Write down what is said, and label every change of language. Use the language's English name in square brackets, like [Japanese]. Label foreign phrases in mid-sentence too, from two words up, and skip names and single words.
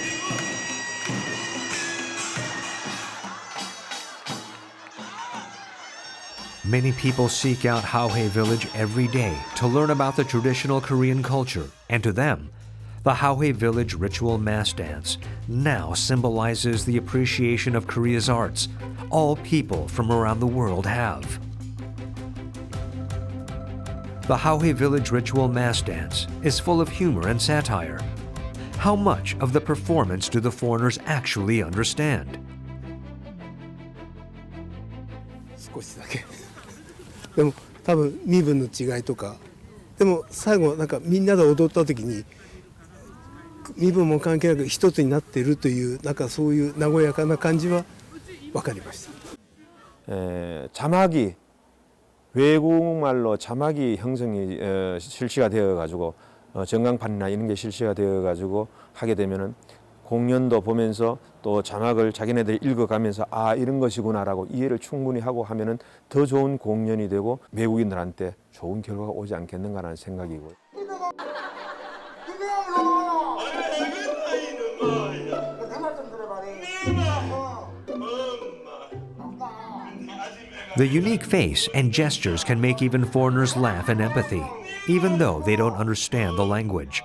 [English] Many people seek out Hahoe village every day to learn about the traditional Korean culture, and to them, the Hahoe village ritual mask dance now symbolizes the appreciation of Korea's arts all people from around the world have. The Hahoe village ritual mask dance is full of humor and satire. How much of the performance do the foreigners actually understand? [Japanese] 少しだけでも多分身分の違いとかでも最後なんかみんなで踊った時に身分も関係なく一つになっているというなんかそういう和やかな感じは分かりました。 [Korean] 자막이 외국말로 자막이 형성이 실시가 되어 가지고 전광판이나 이런 게 실시가 되어 가지고 하게 되면은 공연도 보면서 또 자막을 자기네들이 읽어가면서 아 이런 것이구나라고 이해를 충분히 하고 하면은 더 좋은 공연이 되고 외국인들한테 좋은 결과가 오지 않겠는가라는 생각이고요. [English] The unique face and gestures can make even foreigners laugh in empathy, even though they don't understand the language.